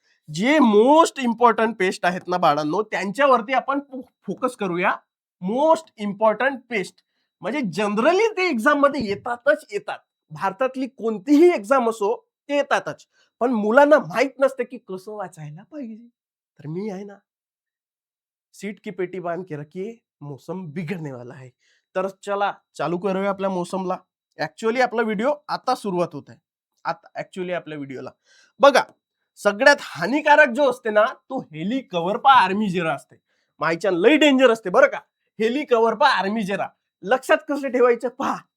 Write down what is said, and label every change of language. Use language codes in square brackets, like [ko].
[mr] जे most important pest आहेत ना बाळांनो, त्यांच्यावरती आपण फोकस करूया. मोस्ट इम्पॉर्टंट पेस्ट म्हणजे जनरली ते एक्झाम मध्ये येतात. भारतातली कोणतीही एक्झाम असो, ते येतातच. पण मुलांना माहित नसते की कसं वाचायला पाहिजे. तर मी आहे ना, [hi] सीट की पेटी बांध के रखिए, मौसम बिगड़ने वाला है. [mr] तर चला चालू करूया आपल्या मौसमला. ऍक्च्युअली आपला व्हिडिओ आता सुरुवात होत आहे. आता ऍक्च्युअली आपल्या व्हिडिओला बघा, सगळ्यात हानिकारक जो असते ना, तो हेलिकव्हरपा आर्मीजेरा असते. मायच्या लय डेंजर असते बरं का. हेलिकव्हरपा आर्मीजेरा लक्षात कसं ठेवायचं पहा.